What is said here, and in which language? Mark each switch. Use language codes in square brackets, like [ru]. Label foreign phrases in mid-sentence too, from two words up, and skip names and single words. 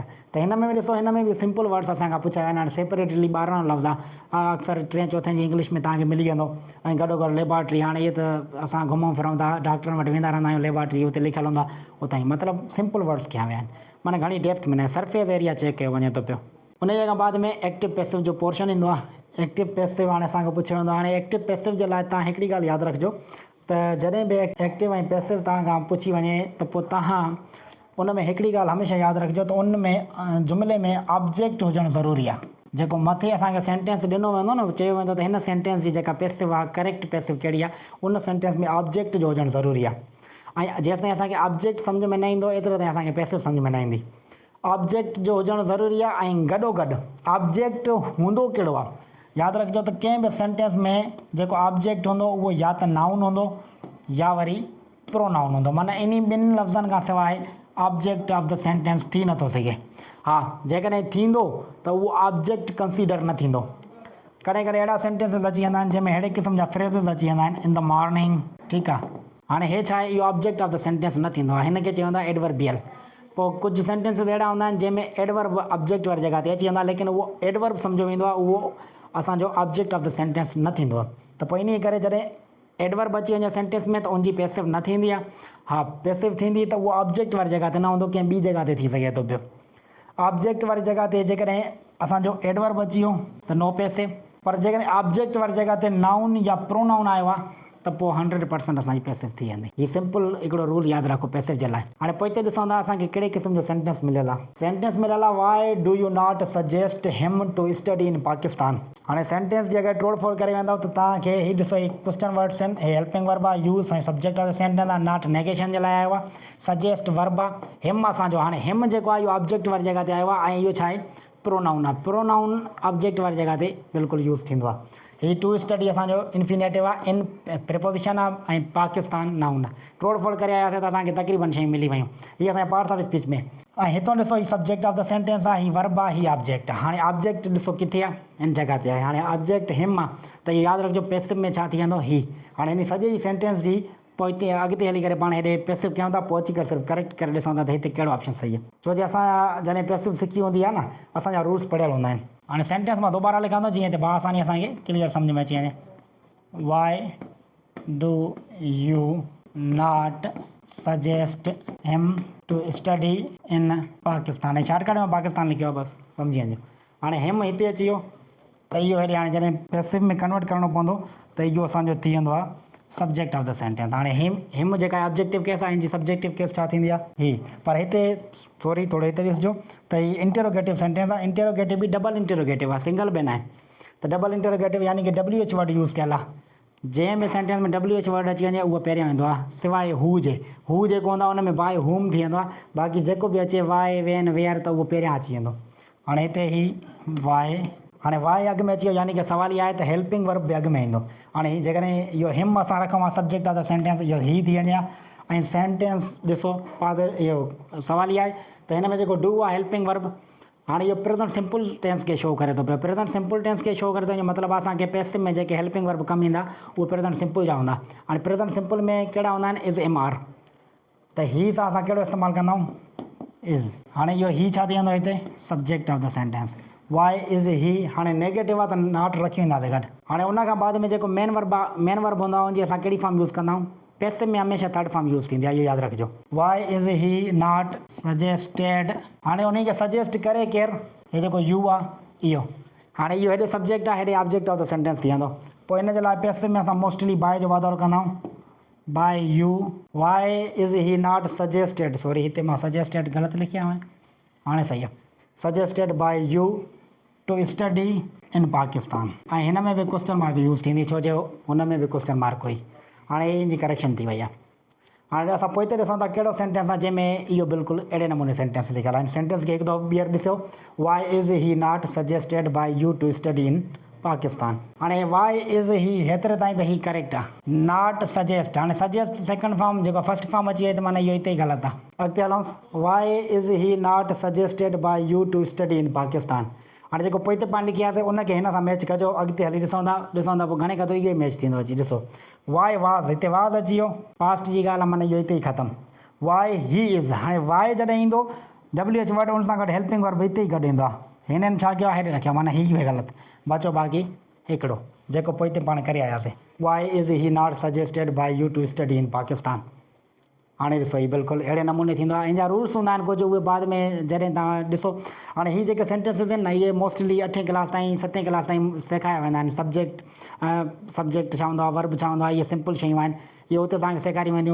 [sd] त हिन में बि ॾिसो हिन में बि [en] simple words [sd] असांखां पुछिया विया आहिनि। हाणे सेपरेटली 12 लफ़्ज़ आहे, अक्सर 3-4 जी इंग्लिश में तव्हांखे मिली वेंदो, ऐं गॾोगॾु लेबॉर्ट्री। हाणे इहे त असां घुमूं फिरूं था डॉक्टरनि वटि वेंदा रहंदा आहियूं, लेबॉर्ट्री हुते लिखियलु हूंदा उतां ई, मतिलबु [en] simple words [sd] कया विया आहिनि, माना घणी डेप्थ में न, [en] surface area check [sd] कयो वञे थो पियो। उन जे खां बाद में [en] active passive [sd] जो पोर्शन ईंदो आहे। [en] active passive [sd] हाणे असांखे पुछियो वेंदो आहे। हाणे [en] active passive [sd] जे लाइ तव्हां हिकिड़ी ॻाल्हि यादि रखिजो त जॾहिं बि एक्टिव ऐं पैसिव तव्हां खां पुछी वञे त पोइ तव्हां उन में हिकिड़ी ॻाल्हि हमेशह यादि रखिजो त उन में जुमिले में ऑब्जेक्ट हुजणु ज़रूरी आहे। जेको मथे असांखे सेंटेंस ॾिनो वेंदो न, चयो वेंदो त हिन सेंटेंस जी जेका पैसिव आहे [en] correct passive [sd] कहिड़ी आहे, उन सेंटेंस में ऑब्जेक्ट जो हुजणु ज़रूरी आहे। ऐं जेसिताईं असांखे ऑब्जेक्ट सम्झ में न ईंदो एतिरो ताईं असांखे पैसिव सम्झ में न ईंदी। ऑब्जेक्ट जो हुजणु ज़रूरी आहे ऐं गॾोगॾु ऑब्जेक्ट हूंदो कहिड़ो आहे यादि रखिजो त कंहिं बि सेंटेंस में जेको ऑब्जेक्ट हूंदो उहो या त नाउन हूंदो या वरी प्रोनाउन हूंदो, माना इन ॿिनि लफ़्ज़नि खां सवाइ [en] object of the sentence [sd] थी नथो सघे। हा, जेकॾहिं थींदो त उहो ऑब्जेक्ट कंसीडर न थींदो। कॾहिं कॾहिं अहिड़ा सेंटेंसिस अची वेंदा आहिनि जंहिंमें अहिड़े क़िस्म जा फ्रेज़िस अची वेंदा आहिनि, [en] in the morning, [sd] ठीकु आहे। हाणे हे छा आहे, इहो [en] object of the sentence [sd] न थींदो आहे, हिन खे चयो वेंदो आहे एडवर्बियल। पोइ कुझु सेंटेंसिस अहिड़ा हूंदा आहिनि जंहिंमें [en] adverb object [sd] वारी जॻह ते अची वेंदो आहे, लेकिन उहो एडवर्ब सम्झो वेंदो आहे, उहो असांजो [en] object of the sentence [sd] न थींदो आहे। त पोइ इन करे जॾहिं एडवर्ब अची वञे सेंटेंस में त उनजी पैसिव न थींदी आहे। हा, पैसिव थींदी त उहो ऑब्जेक्ट वारी जॻह ते न हूंदो, कंहिं ॿी जॻह ते थी सघे थो पियो। ऑब्जेक्ट वारी जॻह ते जेकॾहिं असांजो एडवर्ब अची वियो त [en] no passive, [sd] पर जेकॾहिं ऑब्जेक्ट वारी जॻह ते नाउन या प्रोनाउन आयो आहे त पोइ 100% असांजी पैसिव थी वेंदी। हीउ सिंपल हिकिड़ो रूल यादि रखो पैसिव जे लाइ। हाणे पोइ हिते ॾिसूं था असांखे कहिड़े क़िस्म जो सेंटेंस मिलियल आहे। [en] सेंटेंस मिलियल आहे Why do you not suggest him to study in Pakistan. [sd] हाणे सेंटेंस जी अगरि तोड़फोड़ करे वेंदव त तव्हांखे हीउ ॾिसो, ही [en] question words [sd] आहिनि, हे [en] helping verb [sd] आहे, यूज़ ऐं [en] subject of the sentence [sd] आहे, [en] not negation [sd] जे लाइ आयो आहे, [en] suggest verb [sd] आहे, हिम असांजो हाणे हिम जेको आहे इहो ऑब्जेक्ट वारी जॻह ते आयो आहे ऐं इहो छा आहे प्रोनाउन आहे। [en] pronoun object [sd] वारी जॻह ते बिल्कुलु यूज़ थींदो आहे। [en] he to study [sd] असांजो इन्फिनेटिव आहे, [en] in preposition [sd] आहे ऐं पाकिस्तान नाउन आहे। तोड़फोड़ करे आयासीं त असांखे तक़रीबन शयूं मिली वियूं। हीअ असांजे [en] parts of speech [sd] में। ऐं हितां ॾिसो ही [en] subject of the sentence [sd] आहे, ही वर्ब आहे, ही ऑब्जेक्ट आहे। हाणे ऑब्जेक्ट ॾिसो किथे आहे, इन जॻह ते आहे। हाणे [en] object him [sd] आहे त इहो यादि रखिजो पैसिव में छा थी वेंदो ही। हाणे इन सॼे जी सेंटेंस जी पोइ हिते अॻिते हली करे पाण हेॾे पैसिव कयूं था, पोइ अची करे सिर्फ़ु करेक्ट करे ॾिसूं था त हिते कहिड़ो ऑप्शन सही आहे। छो जो असां जॾहिं पैसिव सिखी हूंदी आहे न, असांजा रूल्स पढ़ियल हूंदा आहिनि। हाणे सेंटेंस मां दोबारा लिखां थो जीअं हिते बाआसानी असांखे क्लियर सम्झ में अची वञे। [en] Why do you not suggest him to study in Pakistan. [sd] ऐं शॉर्टकट में पाकिस्तान लिखियो आहे, बसि सम्झी वञो। हाणे हिम हिते अची वियो त इहो हेॾे हाणे जॾहिं पैसिव में कन्वर्ट करिणो पवंदो त इहो असांजो थी वेंदो आहे [en] subject of the sentence. [sd] हाणे हिम जेका आहे [en] objective case [sd] आहे, हिनजी [en] subjective case [sd] छा थींदी आहे ही। पर हिते सॉरी थोरो हिते ॾिसिजो त ही [en] interrogative sentence [sd] आहे। इंटेरोगेटिव बि [en] double interrogative [sd] आहे, सिंगल बि न आहे। त [en] double interrogative [sd] यानी कि [en] WH word [sd] यूज़ कयल आहे। जंहिं में सेंटेंस में [en] WH word [sd] अची वञे उहो पहिरियों ईंदो आहे, सवाइ हू जेको हूंदो आहे उन में [en] by whom [sd] थी वेंदो आहे, बाक़ी जेको बि अचे [en] why when where [sd] त उहो पहिरियां अची वेंदो। हाणे हिते ही वाय, हाणे वाय अॻु में अची वियो, यानी कि सवाल इहा आहे त [en] helping verb [sd] बि अॻु में ईंदो। हाणे ही जेकॾहिं इहो हिम असां रखूं आहे [en] subject of the sentence, [sd] इहो ही थी वञे ऐं सेंटेंस ॾिसो इहो सवाल इहा आहे त हिन में जेको डू आहे [en] helping verb, [sd] हाणे इहो [en] present simple tense [sd] खे शो करे थो पियो। [en] present simple tense [sd] खे शो करे थो, मतिलबु असांखे पैसिव में जेके [en] helping verb [sd] कमु ईंदा उहे [en] present simple [sd] जा हूंदा। हाणे [en] present simple [sd] में कहिड़ा हूंदा आहिनि, [en] is am are, [sd] त ही सां असां कहिड़ो इस्तेमालु कंदा आहियूं, इज़। हाणे इहो ही छा थी वेंदो हिते, [en] subject of the sentence, why is he. [sd] हाणे नेगेटिव आहे त नॉट रखी वेंदासीं गॾु। हाणे उन खां बाद में जेको [en] main verb [sd] आहे, [en] main verb [sd] हूंदा हुनजी असां कहिड़ी फॉर्म यूज़ कंदा आहियूं, पैसिव में हमेशह [en] third form [sd] यूज़ थींदी आहे, इहो यादि रखिजो। [en] why is he not suggested, [sd] हाणे उन खे सजेस्ट करे केरु, हे जेको यू आहे इहो। हाणे इहो हेॾे सब्जेक्ट आहे, हेॾे [en] object of the sentence [sd] थी वेंदो। पोइ इन जे लाइ पैसिव में असां मोस्टली बाय जो वाधारो कंदा आहियूं, [en] by you. why is he not suggested, [sd] सॉरी हिते मां सजेस्टेड ग़लति लिखिया हुआ, हाणे सही आहे, [en] suggested by you to study in Pakistan. [sd] ऐं हिन में बि [en] question mark [sd] यूज़ थींदी, छो जो हुन में बि [en] question mark [sd] हुई। हाणे इन जी करेक्शन थी वई आहे। हाणे असां पोइ ते ॾिसूं था कहिड़ो सेंटेंस आहे जंहिंमें इहो बिल्कुलु अहिड़े नमूने सेंटेंस लिखियलु आहे। सेंटेंस खे हिकु दफ़ो ॿीहर ॾिसो, [en] Why is he not suggested by you to study in Pakistan. [sd] हाणे [en] why is he [sd] हेतिरे ताईं त ही करेक्ट आहे, [en] not suggest, [sd] हाणे [en] suggest second form [sd] जेको [en] first form [sd] अची वई त माना इहो हिते ई ग़लति आहे। अॻिते हलूंसि, [en] Why is he not suggested by you to study in Pakistan. [sd] हाणे जेको पोइ ते पाण लिखियासीं उनखे हिन सां मैच कजो, अॻिते हली ॾिसूं था पोइ घणे क़दुरु इहो ई मैच थींदो अची। ॾिसो [en] why was, [sd] हिते वाज़ अची वियो, पास्ट जी ॻाल्हि आहे, माना इहो हिते ई ख़तमु। [en] why he is, [sd] हाणे वाई जॾहिं ईंदो [en] WH word [sd] उन सां गॾु [en] helping verb [sd] हिते ई गॾु ईंदो आहे, हिननि छा कयो आहे हेॾे रखियो, माना ही हुई ग़लति, बचो बाक़ी हिकिड़ो जेको पोइ ते पाण करे आयासीं, [en] Why is he not suggested by you to study in Pakistan. [sd] हाणे ॾिसो हीउ बिल्कुलु अहिड़े नमूने थींदो आहे। इन जा रूल्स हूंदा आहिनि कुझु, उहे बाद में जॾहिं तव्हां ॾिसो। हाणे हीअ जेके सेंटेंसिस आहिनि न, इहे मोस्टली 8वीं क्लास ताईं 7वीं क्लास ताईं सेखारिया वेंदा आहिनि। सब्जेक्ट छा हूंदो आहे, वर्ब छा हूंदो आहे, इहे सिंपल शयूं आहिनि, इहे उते तव्हांखे सेखारी वेंदियूं।